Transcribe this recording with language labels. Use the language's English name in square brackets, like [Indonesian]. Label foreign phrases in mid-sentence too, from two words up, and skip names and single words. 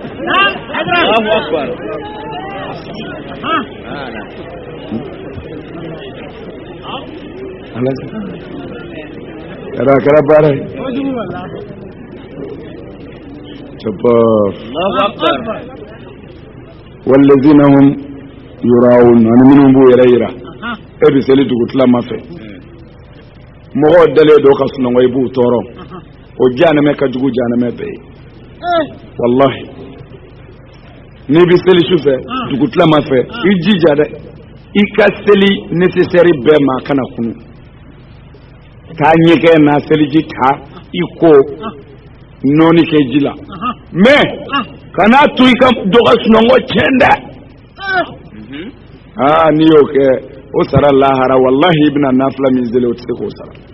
[Arabic] الله أكبر. [Bambara] kɛra baara ye. [Arabic] الله أكبر. والذين هم يراءون [Bambara] ani minnu b'u yɛrɛ yira e bɛ seli dugutila fɛ mɔgɔw dalen don ka sunɔgɔ i b'u tɔɔrɔ o jahanama ka jugu jahanama bɛɛ ye wallahi n'i bɛ seli su fɛ dugutila fɛ i jija dɛ i ka seli nécessaire bɛɛ ma kana kunu taa ɲɛgɛn na seliji ta i ko nɔɔni kɛ ji la mais kana to i ka dɔ ka sunɔgɔ tiɲɛ dɛ n'i y'o kɛ o sara lahara wallahi i bɛna nafila min seli o tɛ se k'o sara